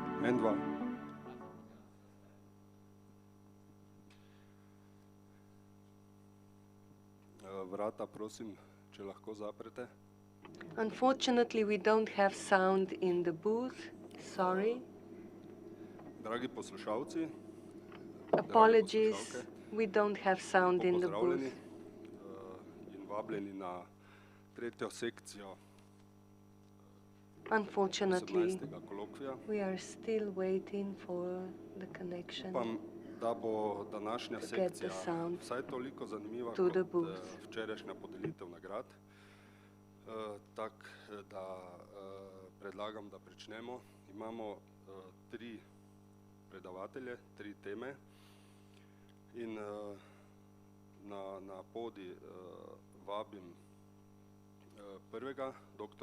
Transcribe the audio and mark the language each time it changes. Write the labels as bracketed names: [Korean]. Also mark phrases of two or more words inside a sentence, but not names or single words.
[Slovenian] En, dva. Vrata, prosim, če lahko zaprete. [English] Unfortunately, we don't have sound in the booth. Sorry. [Slovenian] Dragi poslušalci, [English] apologies, we don't have sound in the booth. [Slovenian] In vabljeni na tretjo sekcijo [English] Unfortunately, [Slovenian] 18. kolokvija. [English] we are still waiting for the connection. [Slovenian] Upam, da bo današnja sekcija vsaj toliko zanimiva kot včerajšnja podelitev nagrad. Tako da predlagam, da pričnemo. Imamo 3 predavatelje, 3 teme in na podij vabim prvega, dr.